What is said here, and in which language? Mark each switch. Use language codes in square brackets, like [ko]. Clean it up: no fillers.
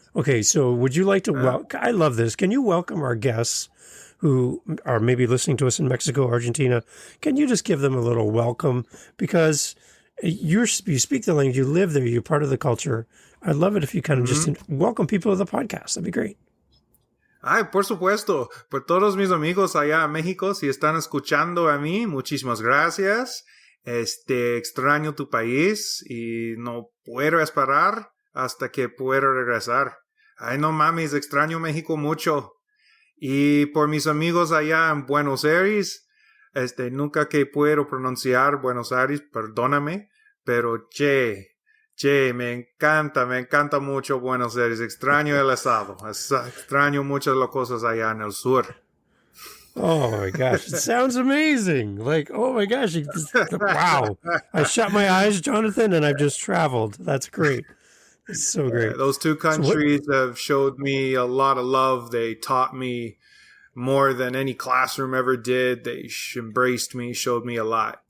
[en] Okay, so would you like to I love this. Can you welcome our guests who are maybe listening to us in Mexico, Argentina? Can you just give them a little welcome? Because you speak the language, you live there, you're part of the culture. I'd love it if you kind of just welcome people to the podcast. That'd be great. [es] Ay, por supuesto, por todos mis amigos allá en México, si están escuchando a mí, muchísimas gracias. Extraño tu país y no puedo esperar hasta que pueda regresar. Ay, no mames, extraño México mucho. Y por mis amigos allá en Buenos Aires, nunca que puedo pronunciar Buenos Aires, perdóname, pero me encanta mucho Buenos Aires. Extraño el estado. Extraño muchas las cosas allá en el sur. [en] Oh my gosh, it sounds amazing. Like, oh my gosh, wow. I shut my eyes, Jonathan, and I've just traveled. That's great. It's so great. Those two countries have showed me a lot of love. They taught me more than any classroom ever did. They embraced me, showed me a lot.